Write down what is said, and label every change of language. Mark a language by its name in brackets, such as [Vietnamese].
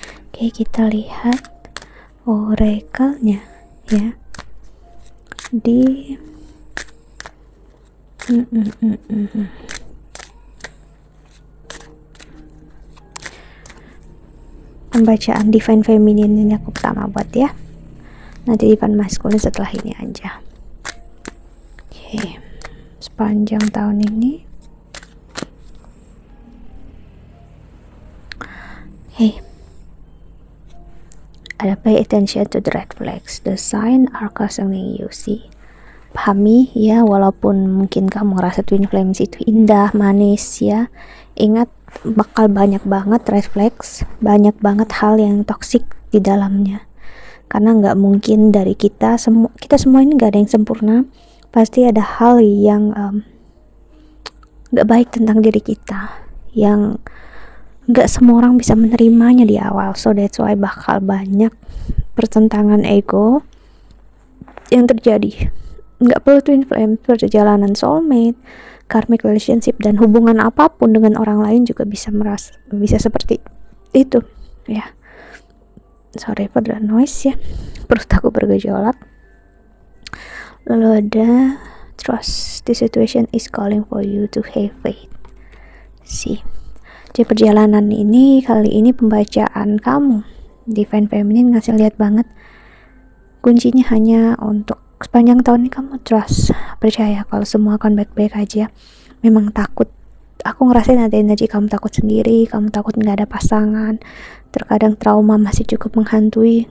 [Indonesian] Oke, kita lihat oracle-nya ya di pembacaan Divine Feminine ini aku pertama buat ya. Nanti Divine Masculine setelah ini aja. Oke, sepanjang tahun ini. [English] Hey, ada pay attention to the red flags, the sign are concerning you. [Indonesian] See, pahami ya, walaupun mungkin kamu ngerasa Twin Flames itu indah, manis ya, ingat bakal banyak banget red flags, banyak banget hal yang toksik di dalamnya. Karena nggak mungkin dari kita semua ini nggak ada yang sempurna. Pasti ada hal yang nggak baik tentang diri kita yang nggak semua orang bisa menerimanya di awal. [English] So that's why [Indonesian] bakal banyak pertentangan ego yang terjadi. Nggak perlu Twin Flame, perjalanan soulmate, karmic relationship, dan hubungan apapun dengan orang lain juga bisa seperti itu ya. [English] Sorry for the noise [Indonesian] ya, perut aku bergejolak. Lalu ada [English] trust the situation is calling for you to have faith. [Indonesian] Di perjalanan ini, kali ini pembacaan kamu Divine Feminine ngasih lihat banget kuncinya hanya untuk sepanjang tahun ini kamu trust, percaya kalau semua akan baik-baik aja. Memang takut, aku ngerasain ada energi kamu takut sendiri, kamu takut nggak ada pasangan, terkadang trauma masih cukup menghantui.